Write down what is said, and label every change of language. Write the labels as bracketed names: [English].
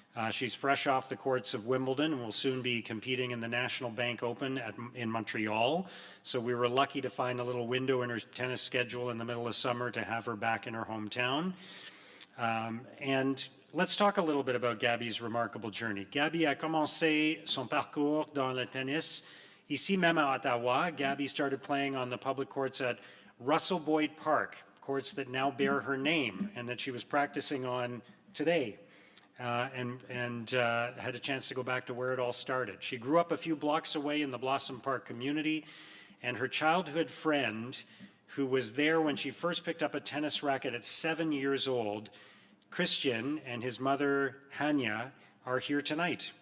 [English] She's fresh off the courts of Wimbledon and will soon be competing in the National Bank Open in Montreal. So we were lucky to find a little window in her tennis schedule in the middle of summer to have her back in her hometown. And let's talk a little bit about Gabby's remarkable journey. [French] Gabby a commencé son parcours dans le tennis ici même à Ottawa. [English] Gabby started playing on the public courts at Russell Boyd Park, courts that now bear her name and that she was practicing on today. And had a chance to go back to where it all started. She grew up a few blocks away in the Blossom Park community, and her childhood friend, who was there when she first picked up a tennis racket at 7 years old, Christian, and his mother, Hanya, are here tonight.